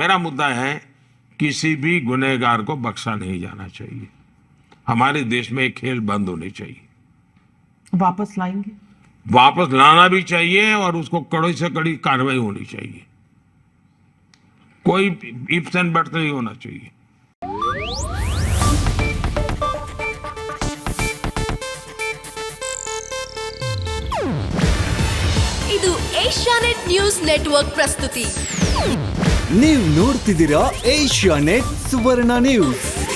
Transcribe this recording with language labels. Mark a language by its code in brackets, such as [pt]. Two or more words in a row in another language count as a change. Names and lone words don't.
[hi] मेरा मुद्दा है किसी भी गुनहगार को बख्शा नहीं जाना चाहिए. हमारे देश में एक खेल बंद होनी चाहिए. वापस लाएंगे? वापस लाना भी चाहिए और उसको कड़ी से कड़ी कार्रवाई होनी चाहिए. कोई [en] ifs and buts [hi] नहीं होना चाहिए. [kn] ಇದು ಏಷ್ಯಾನೆಟ್ ನ್ಯೂಸ್ ನೆಟ್ವರ್ಕ್ ಪ್ರಸ್ತುತಿ. ನೀವು ನೋಡ್ತಿದ್ದೀರಾ ಏಷ್ಯಾನೆಟ್ ಸುವರ್ಣ ನ್ಯೂಸ್.